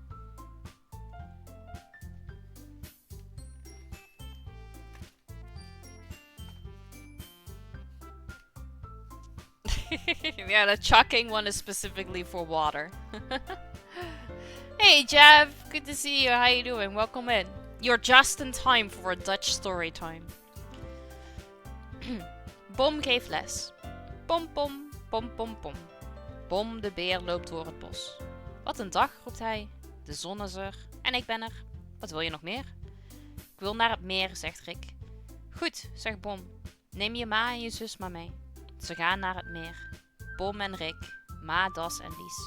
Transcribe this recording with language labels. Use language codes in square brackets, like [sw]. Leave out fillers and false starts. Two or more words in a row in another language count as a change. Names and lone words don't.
[en] Yeah, the chucking one is specifically for water. Hey, Jav. Good to see you. How you doing? Welcome in. You're just in time for a Dutch story time. [nl] Bom geeft les. Bom bom bom bom bom. Bom de beer loopt door het bos. Wat een dag, roept hij. De zon is er en ik ben er. Wat wil je nog meer? Ik wil naar het meer, zegt Rick. Goed, zegt Bom. Neem je ma en je zus maar mee. Ze gaan naar het meer. Bom en Rick, ma, Das en Lies.